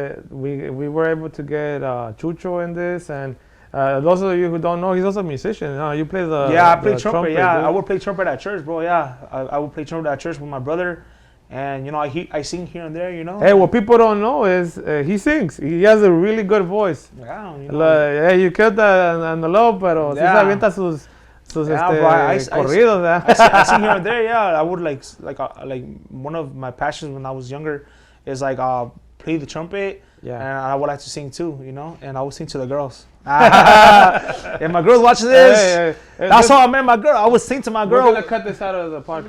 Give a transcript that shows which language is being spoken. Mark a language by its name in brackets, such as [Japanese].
[English] We were able to get Chucho in this, and those of you who don't know, he's also a musician. You play the I play trumpet. dude. I would play trumpet at church, bro. Yeah, I would play trumpet at church with my brother, and I sing here and there. Hey, what people don't know is he sings. He has a really good voice. Yeah, You killed that on the low, [Spanish] pero sí se avienta sus corridos. [English] I sing here and there. Yeah, I would like one of my passions when I was younger is like play the trumpet. Yeah. And I would like to sing too, and I would sing to the girls. If my girl's watching this, that's how I met my girl. I would sing to my girl. We're gonna cut this out of the podcast.